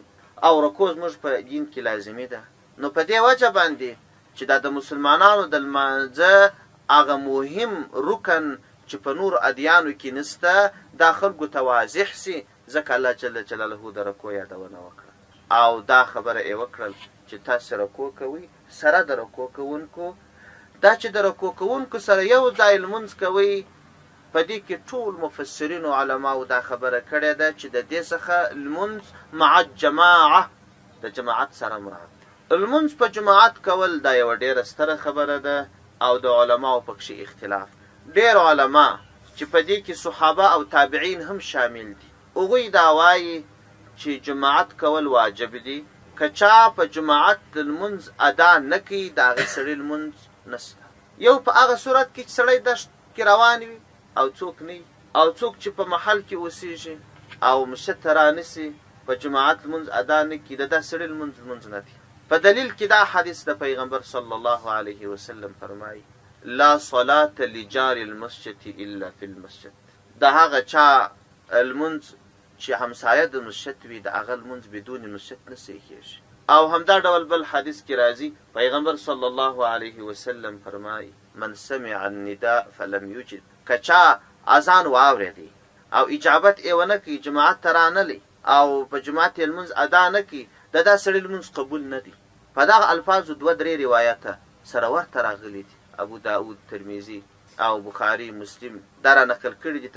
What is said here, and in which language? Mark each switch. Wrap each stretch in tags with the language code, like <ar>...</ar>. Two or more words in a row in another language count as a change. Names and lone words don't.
<ps>او رکوع زموږ په دین کې لازمي ده. نو په دې وجه باندې چې دا د مسلمانانو د لمانځه هغه مهم رکن چې په نورو ادیانو کې نسته دا خلکو ته واضح سي، ځکه الله جل جلاله د رکوع یادونه وکړه. او دا خبره یې وکړل چې تاسې رکوع کوئ سره د رکوع کوونکو. دا چې د رکوع کوونکو سره یو ځای لمونځ کوئ، په دې کې ټول مفسرینو علماو دا خبره کړې ده چې د دې څخه لمونځ</ps> <ar>مع جماعه</ar> <ps>د جماعت سره مراد دی. لمونځ په جماعت کول دا یوه ډېره ستره خبره ده او د علماو پکښې اختلاف. ډېر علما چې په دې کې صحابه او تابعین هم شامل دي هغوی دا وایي چې جماعت کول واجب دي. که چا په جماعت لمونځ ادا نه کوي د هغې سړي لمونځ نسته. یو په هغه صورت کې چې سړی دشت کې روان وي او څوک نه وي، او څوک چې په محل کې اوسېږي او مسجد ته رانسي په جماعت لمونځ ادا نه کړي د دا سړي لمونځ نه دی. په دلیل کې دا حدیث د پیغمبر</ps> <ar>صلی الله علیه وسلم فرمایي لا صلاة لجار المسجد الا فی المسجد.</ar> <ps>د هغه چا لمونځ چې همسایه د مسجد وي د هغه لمونځ بدون مسجد نه صحیح کېږي. او همدا ډول بل حدیث کې راځي پیغمبر</ps> <ar>صلی الله علیه وسلم فرمایي من سمع النداء فلم یجب.</ar> <ps>که چا اذان واورېدی او اجابت یې ونه کوي، جماعت ته رانغلی او په جماعت یې لمونځ ادا نه کوي، د دا سړي لمونځ قبول نه دی. په دغه الفاظو 2-3 روایته سره ورته راغلي دي. ابو داود، ترمذي او بخاري، مسلم دا را نقل کړي دي.</ps>